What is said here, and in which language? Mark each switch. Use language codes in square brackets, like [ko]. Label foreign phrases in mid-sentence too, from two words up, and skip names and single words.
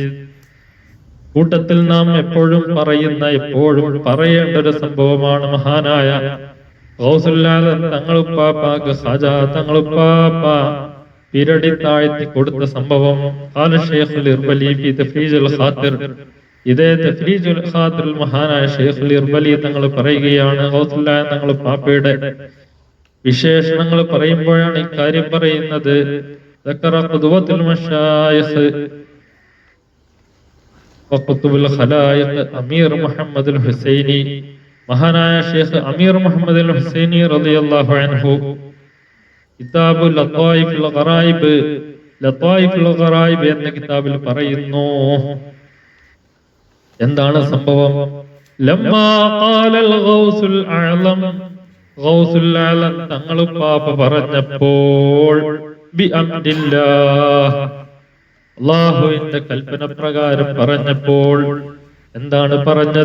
[ml] കൂട്ടത്തിൽ നാം എപ്പോഴും പറയേണ്ട ഒരു സംഭവമാണ് മഹാനായ ഗൗസുൽ ആലം തങ്ങളുപ്പാപ്പാക്ക് ഖാജ തങ്ങളുപ്പാപ്പ പിരടി താഴ്ത്തി കൊടുത്ത സംഭവം. [ar] قال الشيخ الإربلي في تفريج الخاطر. [ml] ഇതേ തഫ്രീജുൽ ഖാതിറിൽ മഹാനായ ശൈഖുൽ ഇർബലി തങ്ങൾ പറയുകയാണ്, ഗൗസുൽ ആലം തങ്ങളുപ്പാപ്പയുടെ വിശേഷണങ്ങൾ പറയുമ്പോഴാണ് ഇക്കാര്യം പറയുന്നത്. [ar] ذكر قدوة المشايخ وقطب الخلائق أمير محمد الحسيني. [ml] മഹാനായ ഷേഖ് അമീർ മുഹമ്മദ് അൽ ഹുസൈനി [ar] رضي الله عنه [ml] കിതാബ് ലത്തായിഫുൽ ഗറായിബ് എന്ന കിതാബിൽ പറയുന്നു. എന്താണ് സംഭവം? [ar] لما قال الغوث الأعظم, [ml] ഗൗസുൽ അഅ്ലം തങ്ങളുപ്പാപ്പ പറഞ്ഞപ്പോൾ ബിഅംദില്ലാഹ്, അല്ലാഹുവിന്റെ കൽപ്പന പ്രകാരം പറഞ്ഞപ്പോൾ എന്താണ് പറഞ്ഞത്?